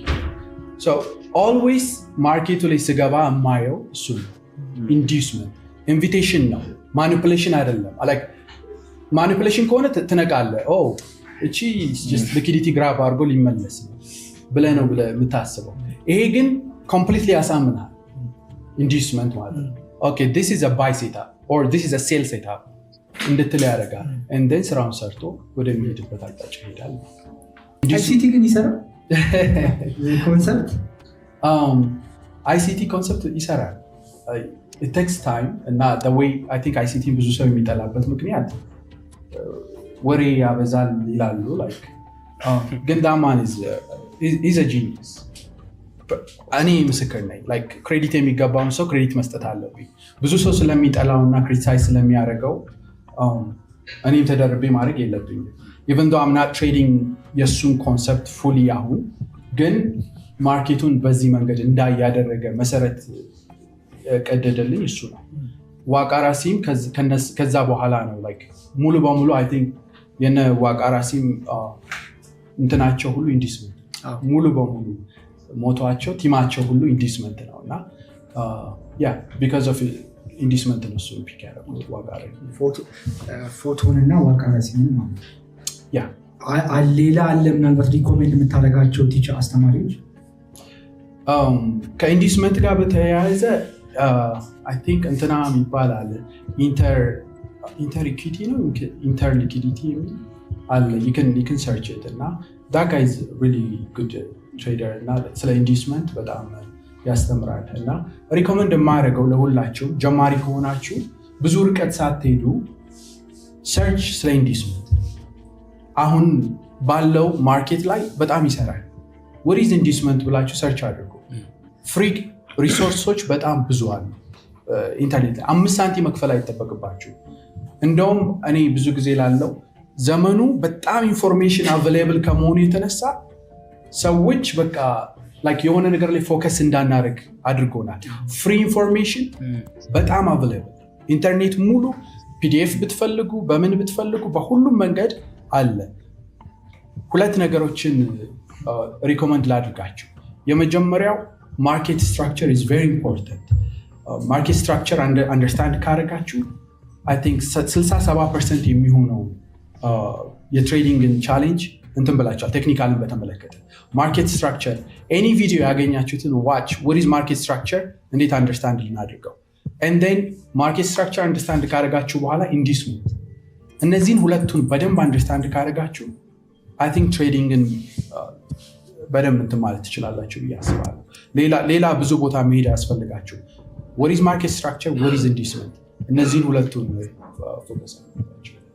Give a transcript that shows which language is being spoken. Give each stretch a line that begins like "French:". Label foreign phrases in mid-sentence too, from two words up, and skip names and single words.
Amharic: ኦልዌይስ ማርኬቱ ላይ ስገባ የማየው እሱ ነው።
English: inducement invitation
Amharic: ነው፣ ማኒፑሌሽን አይደለም። ማኒፑሌሽን ከሆነ ትነቃለህ። እቺ
English: liquidity grab
Amharic: አድርጎ ሊመለስ ነው ብለህ ነው የምታስበው። ይሄ ግን ኮምፕሊትሊ ያሳምናል። ኢንዱስመንት ማለት ኦኬ
English: this is a buy setup or this is a sell setup
Amharic: እንድትል ያደርጋል። እንደን ስራውን ሰርቶ ወደሚሄድበት አቅጣጫ ይሄዳል። አይሲቲ ግን ይሰራል ኮንሰፕት አይሲቲ ኮንሰፕት ይሰራል።
English: it takes time
Amharic: እና
English: the way I think ICT
Amharic: ብዙ ሰው የሚጠላበት ምክንያት ወሬ ያበዛል ይላሉ። like ግን
English: that man is a genius።
Amharic: እኔ ምስክር ነኝ። like ክሬዲት የሚገባውን ሰው ክሬዲት መስጠት አለብኝ። ብዙ ሰው ስለሚጠላውና ክሪቲሳይዝ ስለሚያደርገው እኔም ተደርቤ ማድረግ የለብኝም።
English: even though I'm not trading
Amharic: የሱን
English: concept fully
Amharic: አሁን ግን ማርኬቱን በዚህ መንገድ እንዳያደረገ መሰረት ቀደደልኝ እሱ ነው። ዋቃራሲም ከዛ በኋላ ነው like ሙሉ በሙሉ
English: I think
Amharic: የነ ዋቃራሲም እንትናቸው ሁሉ ኢንዱስመንት ሙሉ በሙሉ ሞቷቸው ቲማቸው ሁሉ ኢንዱስመንት ነው እና
English: because of
Amharic: ኢንዱስመንት ነው እሱ ፒክ ያደረጉት ዋቃራ ፎቶንና ዋቃራሲም ማለት ሌላ አለ ምናልባት ሪኮሜንድ የምታደርጋቸው ቲቸር አስተማሪዎች ከኢንዱስመንት ጋር በተያያዘ
English: I think
Amharic: እንትና ይባላል ኢንተር ኢኩዊቲ ነው ኢንተር ሊኩዲቲ አለ
English: you can search it
Amharic: እና
English: that guy is really good trader
Amharic: እና ስለ ኢንዱስመንት በጣም ያስተምራል። እና ሪኮመንድ የማደርገው ለሁላችሁ ጀማሪ ከሆናችሁ ብዙ ርቀት ሳትሄዱ ሰርች ስለ ኢንዲስመንት አሁን ባለው ማርኬት ላይ በጣም ይሰራል።
English: what is
Amharic: ኢንዲስመንት ብላችሁ ሰርች አድርጉ።
English: free resources
Amharic: በጣም ብዙ አሉ ኢንተርኔት ላይ 5 ሳንቲም መክፈል አይጠበቅባችሁ። እንደውም እኔ ብዙ ጊዜ ላለው ዘመኑ በጣም
English: information available
Amharic: ከመሆኑ የተነሳ ሰዎች በቃ የሆነ ነገር ላይ ፎከስ እንዳናደርግ አድርጎናል።
English: free information
Amharic: በጣም
English: available internet
Amharic: ሙሉ ፒዲኤፍ ብትፈልጉ በምን ብትፈልጉ በሁሉም መንገድ አለ። 2 ነገሮችን ሪኮመንድ ላድርጋችሁ። የመጀመሪያው
English: market structure is very important። market structure understand
Amharic: ካደረጋችሁ
English: I think
Amharic: 60-70% የሚሆነው የትሬዲንግን ቻሌንጅ እንትን ብላችኋል። ቴክኒካልን በተመለከተ
English: market structure any video
Amharic: ያገኛችሁትን
English: watch what is market structure
Amharic: እንዴት አንደርስታንድ ልናድርገው
English: and then market structure understand
Amharic: ካደረጋችሁ በኋላ ኢንዲስመንት እነዚህን ሁለቱን በደንብ አንደርስታንድ ካደረጋችሁ
English: I think
Amharic: ትሬዲንግን በደንብ እንትን ማለት ትችላላችሁ ብዬ አስባለሁ። ሌላ ብዙ ቦታ መሄድ ያስፈልጋችሁ
English: what is market structure what is
Amharic: ኢንዲስመንት እነዚህን ሁለቱን ፎከስ አድርጋችሁ